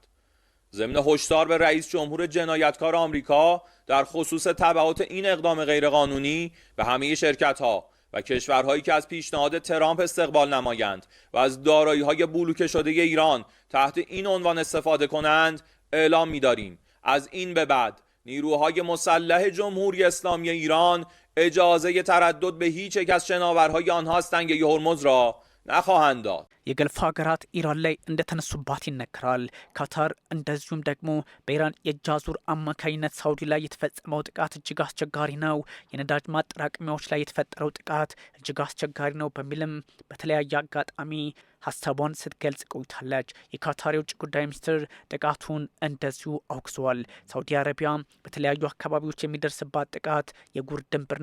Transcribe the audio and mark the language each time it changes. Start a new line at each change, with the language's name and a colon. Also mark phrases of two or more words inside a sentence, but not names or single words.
Persian: ضمن هشدار به رئیس جمهور جنایتکار آمریکا در خصوص تبعات این اقدام غیرقانونی به همه شرکت‌ها و کشورهایی که از پیشنهاد ترامپ استقبال نمایند و از دارایی‌های بلوکه شده ایران تحت این عنوان استفاده کنند اعلام می‌داریم از این به بعد نیروهای مسلح جمهوری اسلامی ایران اجازه تردد به هیچ یک از شناورهای آنها از تنگه هرمز را نخواهند داد.
Amharic: የገልፍ ሀገራት ኢራን ላይ እንደተነሱባት ይነገራል። ካታር እንደዚሁም ደግሞ በኢራን የእጅ አዙር አማካኝነት ሳውዲ ላይ የተፈጸመው ጥቃት እጅግ አስቸጋሪ ነው፣ የነዳጅ ማጠራቀሚያዎች ላይ የተፈጠረው ጥቃት እጅግ አስቸጋሪ ነው በሚልም በተለያየ አጋጣሚ ሀሳቧን ስትገልጽ ቆይታለች። የካታር የውጭ ጉዳይ ሚኒስትር ጥቃቱን እንደዚሁ አውግዘዋል። ሳውዲ አረቢያ በተለያዩ አካባቢዎች የሚደርስባት ጥቃት የጉር ድንብር